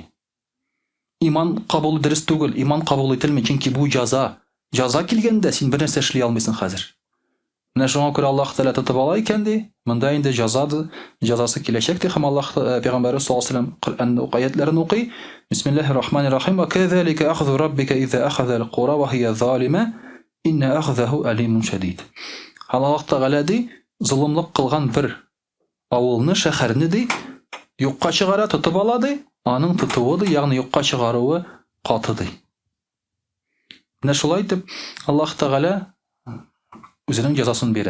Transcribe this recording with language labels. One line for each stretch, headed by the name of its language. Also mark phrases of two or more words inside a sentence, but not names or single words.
Tatar: Иман кабул дөрес түгел, иман кабул ителми, чөнки бу җаза. Җаза килгәндә син бер нәрсә эшли алмыйсың хәзер. Менә шуңа күрә Аллаһ Тәгалә тотып ала икән ди. Монда инде җазасы киләчәк ди һәм Аллаһ пәйгамбәре
Arabic: صلى الله عليه وسلم
Tatar: Коръәнне аятларын укый.
Arabic: بسم الله الرحمن الرحيم. وكذلك أخذ ربك إذا أخذ القرى وهي ظالمة إن أخذه أليم شديد.
Tatar: Аллаһ Тәгалә ди, зулымлык кылган бер авылны, шәһәрне ди, юкка чыгара, тотып ала ди. Аның тотуы ди, ягъни юкка чыгаруы каты ди. Менә шулай итеп Аллаһ Тәгалә үзенең җәзасын бирә.